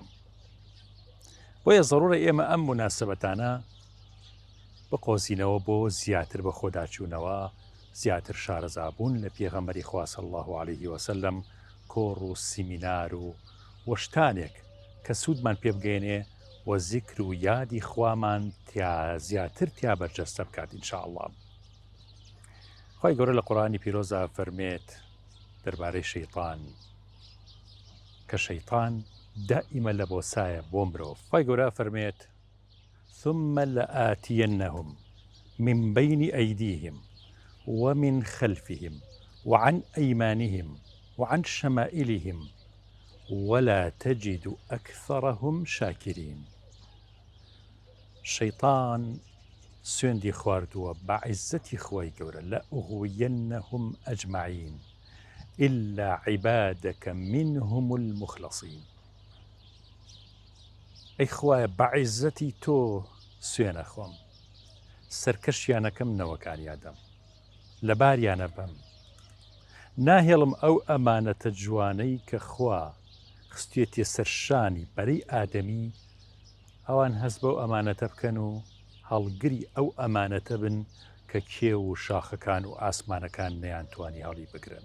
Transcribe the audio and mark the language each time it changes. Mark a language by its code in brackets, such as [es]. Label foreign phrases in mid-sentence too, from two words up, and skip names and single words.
[ckb] بۆیە ضرورە ئێمە ئەم مناسبەتانە بقۆزینەوە بۆ زیاتر بە خۆداچوونەوە، زیاتر شارەزابوون لە پێغەمبەری خوا [ar] صلی الله عليه وسلم، [ckb] کۆڕ و سیمینار و وەشتانێک کە سوودمان پێ بگەێنێ و زیکر و یادی خوامان زیاتر تیا بەرجەستە بکات [ar] ئینشاء الله. [ckb] خی گەورە لە قورآنی پیرۆزە فەرمێت دەربارەی شەیطان کە شەیطان دائیمە لە بۆسایە بۆ مرۆڤ. خی گەورە فەرمێت [ar] ثم لآتينهم من بين أيديهم ومن خلفهم وعن أيمانهم وعن شمائلهم ولا تجد أكثرهم شاكرين. [ckb] شەیطان سوێندی خواردووە بە عیزەتی خۆی گەورە [ar] لأغوينهم أجمعين إلا عبادك منهم المخلصين. [ckb] ئەی خوایە بە عیزەتی تۆ سوێنە خۆم، سەرکەشیانەکەم نەوەکانیادەم، لە باریانە بەم، ناهێڵم ئەو ئەمانەتە جوانەی کە خوا خستوێتێ سەرشانی بەرەی ئادەمی، ئەوان هەست بەو ئەمانەتە بکەن و هەڵگری ئەو ئەمانەتە بن کە کێو و شاخەکان و ئاسمانەکان نەیانتوانی هەڵی بگرن.